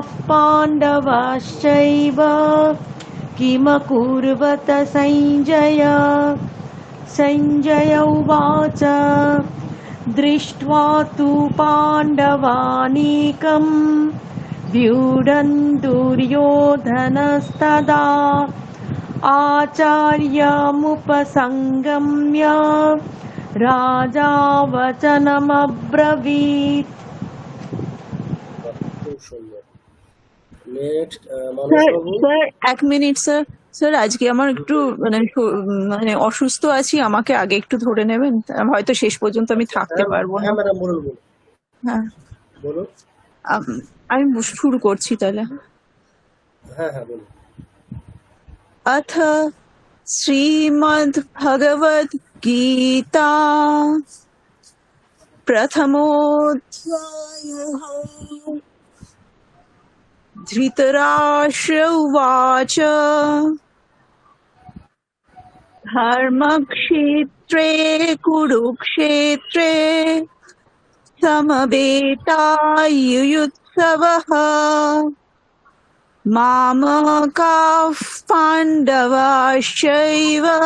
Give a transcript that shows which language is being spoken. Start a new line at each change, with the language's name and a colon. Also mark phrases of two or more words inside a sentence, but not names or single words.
Sanskrit: पाण्डवाश्चैव किमकुर्वत सञ्जय सञ्जय उवाच दृष्ट्वा तु पाण्डवानीकं व्यूढन् दुर्योधनस्तदा आचार्यमुपसङ्गम्य राजा वचनमब्रवीत्।
Bangla: খুব সুন্দর। নেক্সট মানস স্যার বাবু। স্যার 1 মিনিট স্যার। স্যার আজকে আমার একটু মানে অসুস্থ আছি, আমাকে আগে একটু ধরে নেবেন, হয়তো শেষ পর্যন্ত আমি থাকতে হ্যাঁ পারবো না। হ্যাঁ ম্যাডাম, বলুন বলুন হ্যাঁ, বলুন। আমি শুরু করছি তাহলে। হ্যাঁ হ্যাঁ বলুন।
Sanskrit: अथ श्रीमद्भगवद्गीता प्रथमोऽध्यायः धृतराष्ट्र उवाच धर्मक्षेत्रे कुरुक्षेत्रे समवेतायुयुत्सवः मामकाः पाण्डवाश्चैव